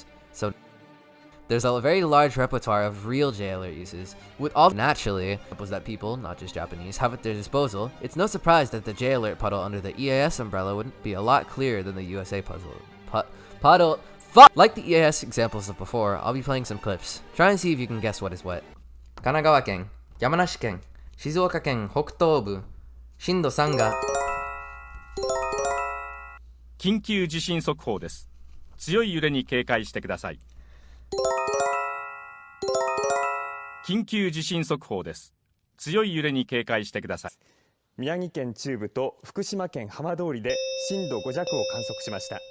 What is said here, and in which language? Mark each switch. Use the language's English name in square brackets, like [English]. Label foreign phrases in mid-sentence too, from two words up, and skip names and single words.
[English] So there's a very large repertoire of real J-Alert uses, with all naturally examples that people, not just Japanese, have at their disposal. It's no surprise that the J-Alert puddle under the EAS umbrella would be a lot clearer than the USA puddle. Fuck! Like the EAS examples of before, I'll be playing some clips. Try and see if you can guess what is what. [Japanese] 神奈川県、山梨県、静岡県北東部, 震度3が緊急地震速報です。強い揺れに警戒してください。緊急地震速報です。強い揺れに警戒してください。宮城県中部と福島県浜通りで震度5弱を観測しました。